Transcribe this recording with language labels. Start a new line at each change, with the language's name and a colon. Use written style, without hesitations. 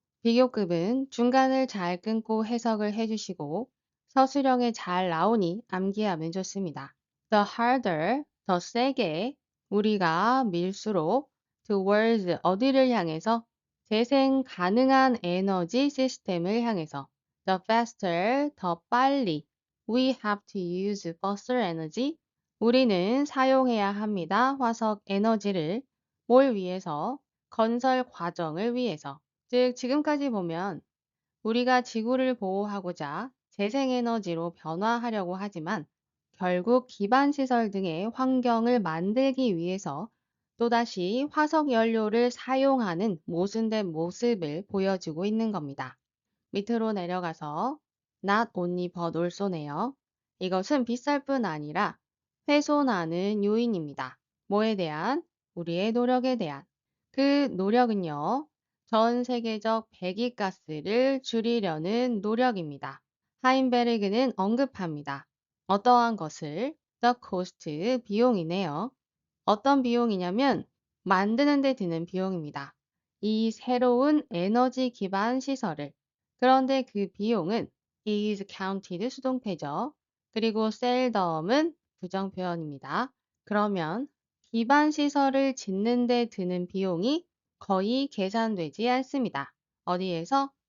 Korean: 비교급은 중간을 잘 끊고 해석을 해주시고 서술형에 잘 나오니 암기하면 좋습니다.
English: The harder,
Korean: 더 세게 우리가 밀수록
English: towards
Korean: 어디를 향해서 재생 가능한 에너지 시스템을 향해서
English: the faster,
Korean: 더 빨리
English: We have to use fossil energy.
Korean: 우리는 사용해야 합니다. 화석 에너지를 뭘 위해서? 건설 과정을 위해서. 즉, 지금까지 보면 우리가 지구를 보호하고자 재생에너지로 변화하려고 하지만 결국 기반시설 등의 환경을 만들기 위해서 또다시 화석 연료를 사용하는 모순된 모습을 보여주고 있는 겁니다. 밑으로 내려가서
English: not only but also
Korean: 네요. 이것은 비쌀 뿐 아니라 훼손하는 요인입니다. 뭐에 대한? 우리의 노력에 대한. 그 노력은요, 전 세계적 배기가스를 줄이려는 노력입니다. 하인베르그는 언급합니다. 어떠한 것을?
English: The cost,
Korean: 비용이네요. 어떤 비용이냐면 만드는 데 드는 비용입니다. 이 새로운 에너지 기반 시설을. 그런데 그 비용은
English: is counted
Korean: 수동태죠. 그리고 seldom은 부정표현입니다. 그러면 기반 시설을 짓는 데 드는 비용이 거의 계산되지 않습니다. 어디에서?